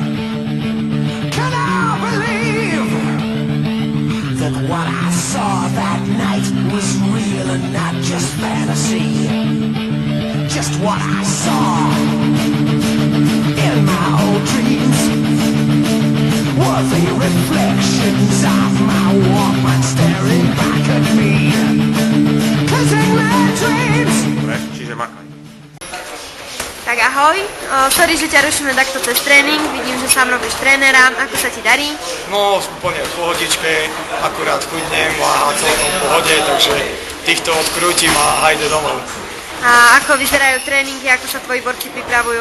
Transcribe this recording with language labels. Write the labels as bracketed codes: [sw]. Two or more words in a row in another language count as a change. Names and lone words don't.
[en] Can I believe that what I saw that night was real and not just fantasy? Just what I saw in my old dreams were the reflections of my Walkman staring back at me. 'Cause in my dreams. [sk] Dobre, čiže makaj. Tak ahoj, sorry, že ťa rušíme takto cez tréning, vidím, že sám robíš trénera, ako sa ti darí? No, úplne v pohodičke, akurát chudnem, váha celkom v pohode, takže týchto odkrútim a hajde domov. A ako vyzerajú tréningy, ako sa tvoji borci pripravujú?